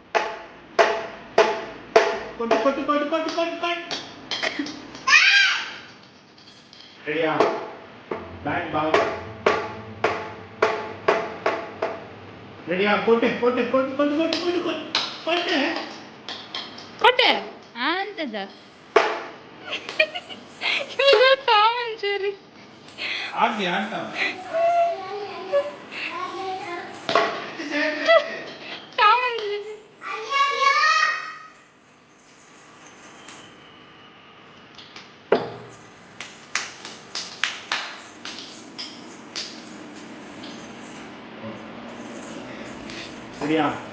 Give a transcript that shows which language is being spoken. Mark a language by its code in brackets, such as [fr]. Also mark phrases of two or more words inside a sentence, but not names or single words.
[te] కొట్టు కొట్టు కొట్టు కొట్టు కొట్టు కొట్టు రెడీయా బ్యాట్ బాల్ రెడీయా కొట్టు కొట్టు కొట్టు కొట్టు కొట్టు కొట్టు కొట్టు కొట్టే అంతదా இது டாம் அண்ட் ஜெர்ரி [ta] ஆடி ஆட்டா டாம் அண்ட் ஜெர்ரி ரெடியா